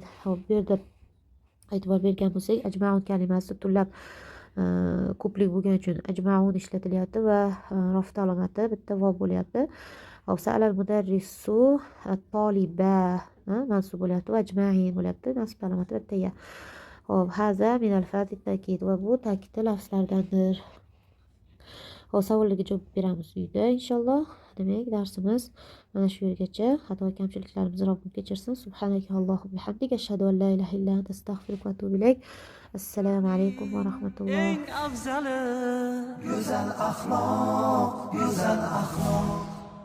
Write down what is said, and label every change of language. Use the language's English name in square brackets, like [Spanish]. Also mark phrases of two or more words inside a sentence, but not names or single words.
[Uzbek] Hop, bu yerda e'tibor bergan bo'lsak, ajmaun kalimasi tullab ko'plik bo'lgani uchun ajmaun ishlatilyapti va rafta alomati bitta vav bo'lyapti. Hop, [Arabic] سأل المدرس الطالب [Uzbek] mansub bo'lyapti va ajmain bo'lyapti. Nasb alomati bitta ya. Hop, haza min al-fati ta'kid, va bu ta'kidli lafzlardandir. Hop, savollarga javob beramiz uyda inshaalloh. Demak, darsimiz mana shu yergacha. Xato kamchiliklarimizni Robbim kechirsin. [Arabic] سبحانك اللهم وبحمدك أشهد أن لا إله إلا أنت أستغفرك وأتوب إليك. السلام عليكم ورحمة الله. [Uzbek] eng afzali go'zal axloq